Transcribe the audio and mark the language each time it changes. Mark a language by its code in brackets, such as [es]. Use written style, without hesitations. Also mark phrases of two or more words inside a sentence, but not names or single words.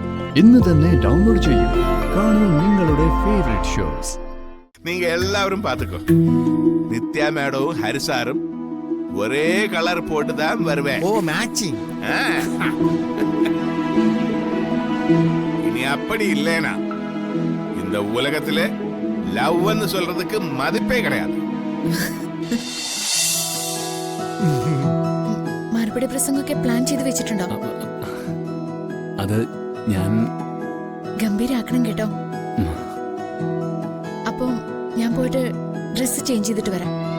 [ml] ഇന്ന് തന്നെ ഡൗൺലോഡ് ചെയ്യൂ. കാണൂ നിങ്ങളുടെ ഫേവറേറ്റ് ഷോസ്. [ta] நீங்க எல்லாரும் பாத்துக்கோ. நித்யா மேடவும் ஹரிசாரும் ஒரே கலர் போட்டு தான் வருவேன். ஓ மேட்சிங். இனி அப்படி இல்லைனா இந்த உலகத்திலே லவ்னு சொல்றதுக்கு மதிப்பே கிடையாது. [ml] മറുപടി പ്രസംഗമൊക്കെ പ്ലാൻ ചെയ്ത് വെച്ചിട്ടുണ്ടോ? അത് ഞാൻ ഗംഭീരാക്കണം കേട്ടോ. അപ്പൊ ഞാൻ പോയിട്ട് ഡ്രസ് ചേഞ്ച് ചെയ്തിട്ട് വരാം.